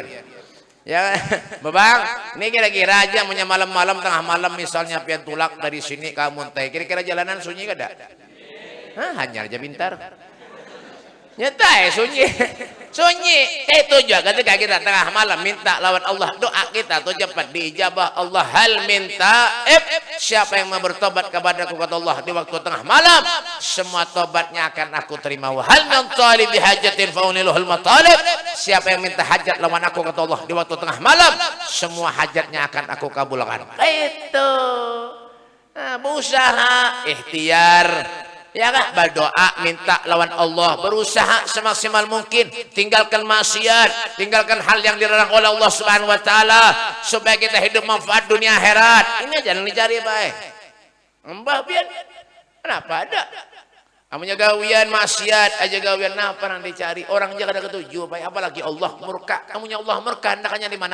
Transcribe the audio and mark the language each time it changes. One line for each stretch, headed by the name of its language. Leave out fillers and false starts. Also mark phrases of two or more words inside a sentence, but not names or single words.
Banjar: Ya, Babang, ini kira-kira aja punya malam-malam tengah malam misalnya pian tulak dari sini ke Amuntai. Kira-kira jalanan sunyi kada? Hah, hanya aja pintar. Nyata sunyi. Sunyi. Itu juga ketika kita tengah malam minta lawan Allah, doa kita tuh cepat diijabah Allah.
Indonesian: Hal minta siapa yang mau bertobat kepada aku, kata Allah, di waktu tengah malam, semua tobatnya akan aku terima.
Arabic: وهل من طالب حاجة فله المطالب.
Banjar: Siapa yang minta hajat lawan aku, kata Allah, di waktu tengah malam, semua hajatnya akan aku kabulkan.
Indonesian: Itu. Nah, berusaha ikhtiar. Ya kan? Berdoa minta lawan Allah, berusaha semaksimal mungkin, tinggalkan maksiat, tinggalkan hal yang dilarang oleh Allah
Arabic: سبحانه وتعالى
Indonesian: supaya kita hidup manfaat dunia akhirat.
Banjar: Ini aja yang dicari baik. Mbah pian kenapa ada? Amunya gawian maksiat aja gawian apa yang dicari? Orang jaga ada ketujuh baik, apalagi Allah murka. Amunya Allah murka hendaknya di mana?